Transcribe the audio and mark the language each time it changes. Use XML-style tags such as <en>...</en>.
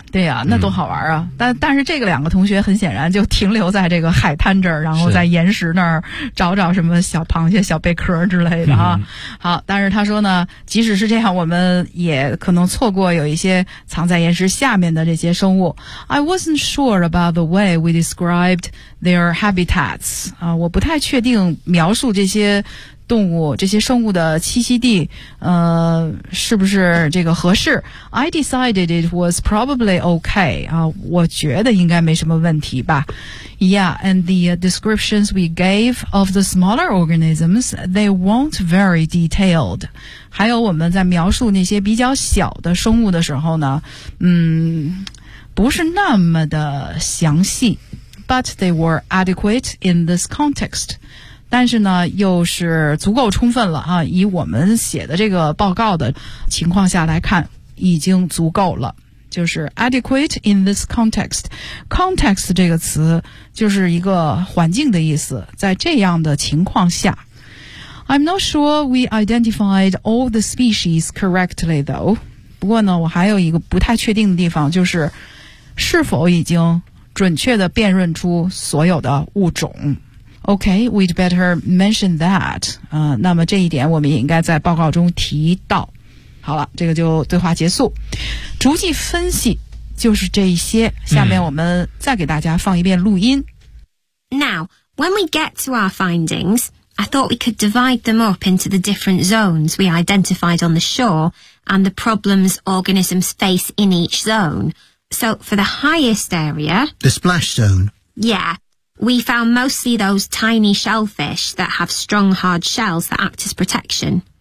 <zh>对啊，那多好玩啊、但是这个两个同学很显然就停留在这个海滩这儿，然后在岩石那儿找找什么小螃蟹小贝壳之类的啊、好，但是他说呢，即使是这样，我们也可能错过有一些藏在岩石下面的这些生物。</zh> <en>I wasn't sure about the way we described their habitats、</en> <zh>我不太确定描述这些动物这些生物的栖息地是不是这个合适。</zh> <en>I decided it was probably okay,</en> <zh>我觉得应该没什么问题吧。</zh> <en>Yeah, and the descriptions we gave of the smaller organisms, they weren't very detailed.</en> <zh>还有我们在描述那些比较小的生物的时候呢，不是那么的详细。</zh> <en>But they were adequate in this context.</en> <zh>但是呢又是足够充分了啊，以我们写的这个报告的情况下来看已经足够了。就是</zh> <en>adequate in this context.</en> <zh>Context 这个词就是一个环境的意思，在这样的情况下。</zh> <en>I'm not sure we identified all the species correctly though.</en> <zh>不过呢我还有一个不太确定的地方，就是是否已经准确地辨认出所有的物种。</zh> <en>OK, we'd better mention that.</en> <zh>那么这一点我们也应该在报告中提到。好了，这个就对话结束。逐迹分析就是这一些，下面我们再给大家放一遍录音。</zh> <en>Now, when we get to our findings, I thought we could divide them up into the different zones we identified on the shore and the problems organisms face in each zone. So, for the highest area... The splash zone. Yeah. We found mostly those tiny shellfish that have strong, hard shells that act as protection.</en>